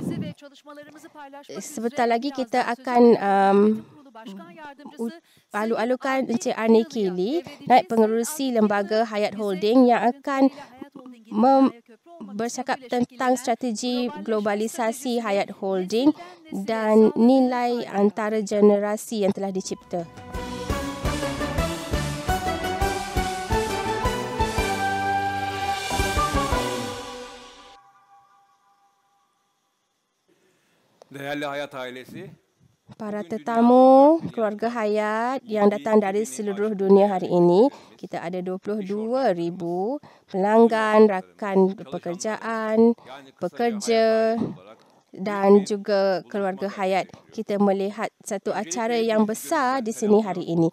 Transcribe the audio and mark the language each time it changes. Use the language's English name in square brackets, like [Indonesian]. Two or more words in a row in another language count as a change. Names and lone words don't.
[Malay] Sebentar lagi kita akan alu-alukan Encik Ani Kili, Naib Pengerusi Lembaga Hayat Holding, yang akan bercakap tentang strategi globalisasi Hayat Holding dan nilai antara generasi yang telah dicipta. [Turkish] Değerli Hayat ailesi, [Malay] para tetamu keluarga Hayat yang datang dari seluruh dunia hari ini, kita ada 22,000 pelanggan, rakan pekerjaan, pekerja dan juga keluarga Hayat. Kita melihat satu acara yang besar di sini hari ini.